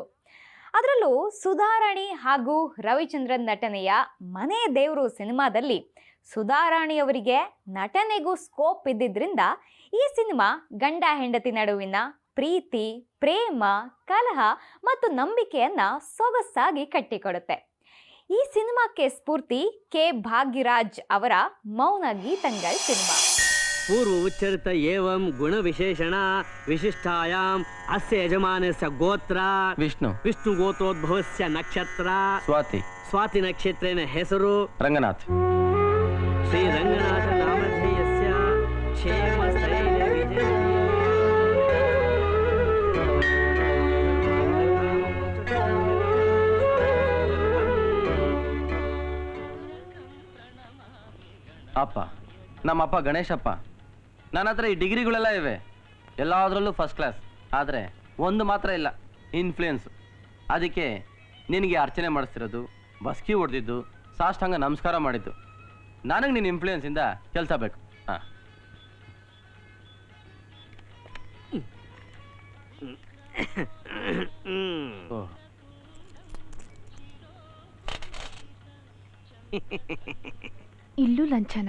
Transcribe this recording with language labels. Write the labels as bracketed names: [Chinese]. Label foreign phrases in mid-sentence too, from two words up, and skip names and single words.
[Kannada] ಅದರಲ್ಲೂ ಸುಧಾರಾಣಿ ಹಾಗೂ ರವಿಚಂದ್ರನ್ ನಟನೆಯ ಮನೆ ದೇವರು ಸಿನಿಮಾದಲ್ಲಿ ಸುಧಾರಾಣಿಯವರಿಗೆ ನಟನೆಗೂ ಸ್ಕೋಪ್ ಇದ್ದಿದ್ರಿಂದ ಈ ಸಿನಿಮಾ ಗಂಡ ಹೆಂಡತಿ ನಡುವಿನ ಪ್ರೀತಿ, ಪ್ರೇಮ, ಕಲಹ ಮತ್ತು ನಂಬಿಕೆಯನ್ನ ಸೊಗಸಾಗಿ ಕಟ್ಟಿಕೊಡುತ್ತೆ. ಈ ಸಿನಿಮಾಕ್ಕೆ ಸ್ಫೂರ್ತಿ ಕೆ ಭಾಗ್ಯರಾಜ್ ಅವರ ಮೌನ ಗೀತಂಗಳ್ ಸಿನಿಮಾ. [Sanskrit] पूर्व उच्चरित एवं गुण विशेषण विशिष्टायाम अस्य यजमानस्य गोत्र विष्णु गोत्रोद्भवस्य नक्षत्र स्वाति नक्षत्रेण हेसरु रंगनाथ श्री रंगनाथ नामधेयस्य क्षेम स्थैर्य विजय [Kannada] ಅಪ್ಪ ನಮ್ಮಪ್ಪ ಗಣೇಶಪ್ಪ ನನ್ನ ಹತ್ರ ಈ ಡಿಗ್ರಿಗಳೆಲ್ಲ ಇವೆ, ಎಲ್ಲದರಲ್ಲೂ [English] first class. [Kannada] ಆದರೆ ಒಂದು ಮಾತ್ರ ಇಲ್ಲ, ಇನ್ಫ್ಲೂಯೆನ್ಸ್. ಅದಕ್ಕೆ ನಿನಗೆ ಅರ್ಚನೆ ಮಾಡಿಸ್ತಿರೋದು, ಬಸ್ಕಿ ಹೊಡೆದಿದ್ದು, ಸಾಷ್ಟಾಂಗ ನಮಸ್ಕಾರ ಮಾಡಿದ್ದು. ನನಗೆ ನಿನ್ನ ಇನ್ಫ್ಲೂಯೆನ್ಸಿಂದ ಕೆಲಸ ಬೇಕು. ಹಾಂ, ಇಲ್ಲೂ ಲಂಚನ